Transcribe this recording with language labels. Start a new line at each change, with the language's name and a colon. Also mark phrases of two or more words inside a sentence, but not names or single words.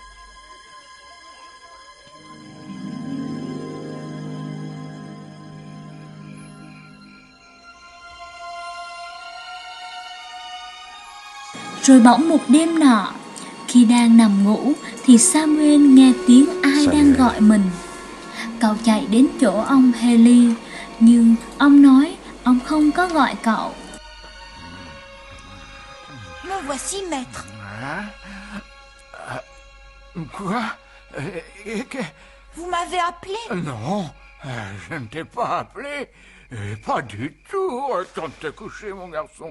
Vietnamese: Rồi bỗng một đêm nọ, khi đang nằm ngủ thì Samuel nghe tiếng ai đang gọi mình. Cậu chạy đến chỗ ông Hê-li, nhưng ông nói ông không có gọi cậu.
French: Me voici, maître. Hein? Quoi? Vous m'avez appelé? Non, je ne t'ai pas appelé. Pas du tout. Tente de te coucher, mon garçon.